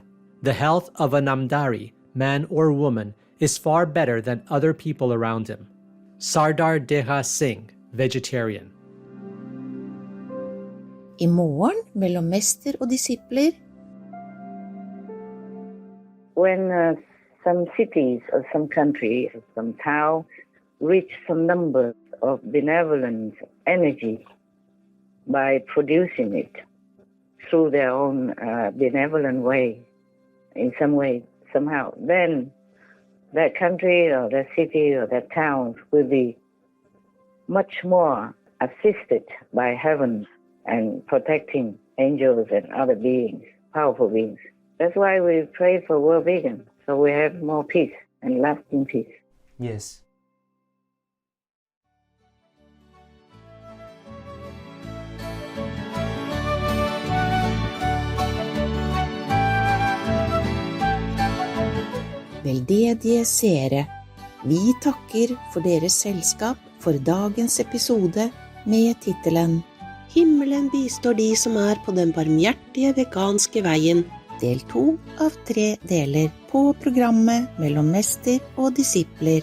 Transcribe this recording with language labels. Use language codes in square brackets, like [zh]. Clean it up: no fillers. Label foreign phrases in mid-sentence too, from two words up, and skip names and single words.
[en] The health of a Namdari, man or woman, is far better than other people around him. Sardar Deha Singh, vegetarian. [no] I morgen mellom mester og disipler. [en] When some cities or some countries or some town reach some number of benevolent energy by producing it through their own benevolent way, in some way, somehow, then that country or that city or that town will be much more assisted by heaven and protecting angels and other beings, powerful beings. That's why we pray for world vegan, so we have more peace and lasting peace. Yes. [no] Veldedige seere, vi takker for deres selskap for dagens episode med tittelen Himmelen bistår de som på den barmhjertige veganske veien, del 2 av 3 deler på programmet mellom mester og disipler.